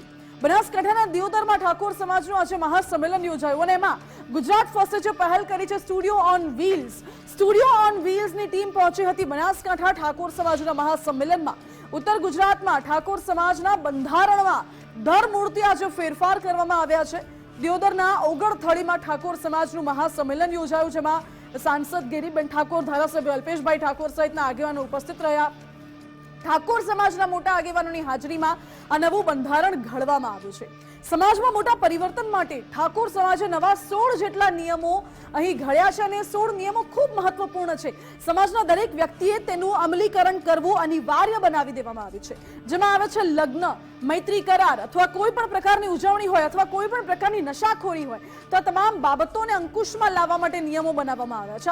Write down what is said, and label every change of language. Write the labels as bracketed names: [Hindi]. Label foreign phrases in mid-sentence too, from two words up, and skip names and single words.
[Gujarati] બનાસકાંઠાના દિયોદરમાં ઠાકોર સમાજનું આજે મહાસંમેલન યોજાયું અને એમાં ગુજરાત ફર્સ્ટે જે પહેલ કરી છે સ્ટુડિયો ઓન વ્હીલ્સની ટીમ પહોંચી હતી બનાસકાંઠા ઠાકોર સમાજના મહાસંમેલનમાં। ઉત્તર ગુજરાતમાં ઠાકોર સમાજના બંધારણમાં ધરમૂળથી આજે ફેરફાર કરવામાં આવ્યા છે। દિયોદરના ઓગણથળીમાં ઠાકોર સમાજનું મહાસંમેલન યોજાયું, જેમાં સાંસદ ગિરીબેન ઠાકોર, ધારાસભ્ય અલ્પેશભાઈ ઠાકોર સહિતના આગેવાનો ઉપસ્થિત રહ્યા। ઠાકોર સમાજના મોટા આગેવાનોની હાજરીમાં આ નવું બંધારણ ઘડવામાં આવ્યું છે। સમાજમાં મોટા પરિવર્તન માટે ઠાકોર સમાજે નવા 16 જેટલા નિયમો અહીં ઘડ્યા છે અને 16 નિયમો ખૂબ મહત્વપૂર્ણ છે। સમાજના દરેક વ્યક્તિએ તેનું અમલીકરણ કરવું અનિવાર્ય બનાવી દેવામાં આવ્યું છે, જેમાં આવે છે લગ્ન, મૈત્રી કરાર અથવા કોઈ પણ પ્રકારની ઉજવણી હોય અથવા કોઈ પણ પ્રકારની નશાખોરી હોય તો તમામ બાબતોને અંકુશમાં લાવવા માટે નિયમો બનાવવામાં આવ્યા છે।